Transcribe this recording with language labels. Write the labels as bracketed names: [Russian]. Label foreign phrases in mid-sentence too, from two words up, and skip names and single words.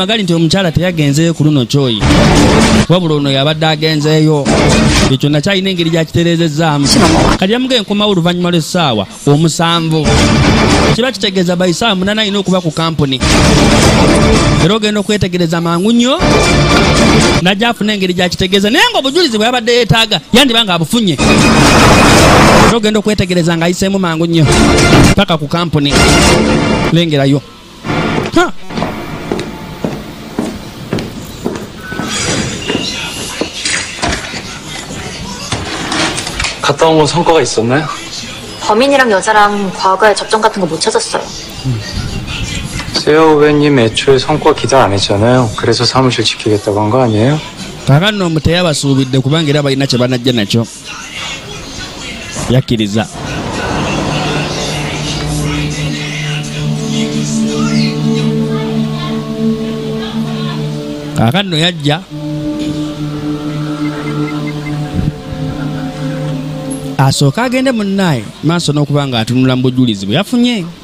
[Ganda] gali nti omukyala teyagenzeeyo ku luno kyoyi wabula ono yabadde agenzeeyo ekyo nakyalina engeri gyakitereezezzaamu kati yamuge nkomawo oluvannyuma lw'essaawa 7 kiba kitegeeza bayisaawa 8 alina okuba ku kampuni era ogenda okwetegereza mangu nnyo najja afuna engeri gyakitegeeza naye nga obujulizi bwe yabadde yeetaaga yandiba nga abufunye era ogenda okwetegereza ng'ayiseemu mangu nnyo paka ku kampuni lengerayo [Korean] 갔다 온 건 성과가 있었나요? 범인이랑 여자랑 과거에 접점 같은 거 못 찾았어요. 세아 후배님 애초에 성과 기대 안 했잖아요. 그래서 사무실 지키겠다고 한 거 아니에요? [Ganda] kakano omu teyabasuubidde kubanga era balina kye banajja nakyo yakkiriza kakano yajja asooka agende munnaye maaso n'okuba nga atunula mu bujulizi bwe yafunye